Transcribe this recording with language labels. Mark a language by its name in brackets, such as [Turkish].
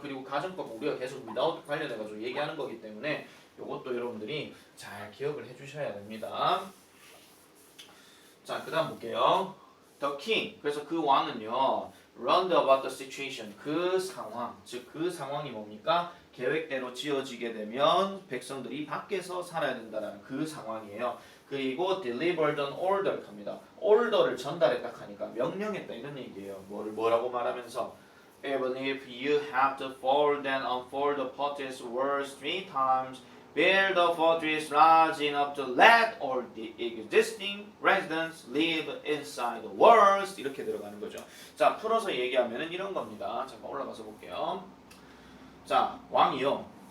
[Korean] 그리고 가정법 우리가 계속 without 관련해가지고 얘기하는 거기 때문에 이것도 여러분들이 잘 기억을 해주셔야 됩니다. 자, 그 다음 볼게요. The king, 그래서 그 왕은요 [English] learned about the situation, [Korean] 그 상황, 즉 그 상황이 뭡니까? 계획대로 지어지게 되면 백성들이 밖에서 살아야 된다는 그 상황이에요. 그리고 [English] delivered an order [Korean] 합니다. order를 전달했다 하니까 명령했다 이런 얘기예요. 뭐라고 말하면서 [English] even if you have to fold and unfold the potter's words 3 times, build a fortress large enough to let all the existing residents live inside the walls. [Korean] 이렇게 들어가는 거죠. 자, 풀어서 얘기하면은 이런 겁니다. 잠깐 올라가서 볼게요. 자, 왕이요.